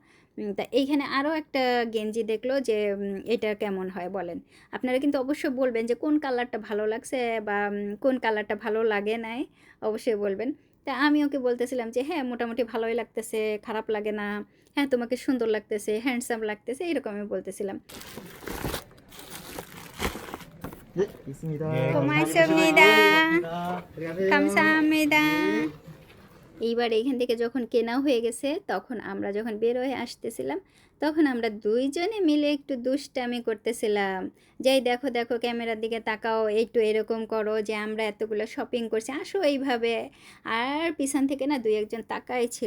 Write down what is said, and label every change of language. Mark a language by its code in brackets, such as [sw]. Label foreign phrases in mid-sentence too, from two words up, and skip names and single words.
[bn] তা এইখানে আরও একটা গেঞ্জি দেখলো যে এটা কেমন হয় বলেন। আপনারা কিন্তু অবশ্যই বলবেন যে কোন কালারটা ভালো লাগছে বা কোন কালারটা ভালো লাগে নাই, অবশ্যই বলবেন। তা আমি ওকে বলতেছিলাম যে হ্যাঁ মোটামুটি ভালোই লাগতেছে, খারাপ লাগে না, হ্যাঁ তোমাকে সুন্দর লাগতেছে, হ্যান্ডসাম লাগতেছে, এরকম আমি বলতেছিলাম। [ko] 네, 있습니다. 고맙습니다. 감사합니다. [bn] এইবার এইখান থেকে যখন কেনা হয়ে গেছে তখন আমরা যখন বের হয়ে আসতেছিলাম তখন আমরা দুইজনে মিলে একটু দুষ্টামি করতেছিলাম, যেই দেখো দেখো ক্যামেরার দিকে তাকাও, একটু এরকম করো যে আমরা এতগুলো শপিং করছি, আসো এইভাবে। আর পিছন থেকে না 2-1 তাকাই ছিল।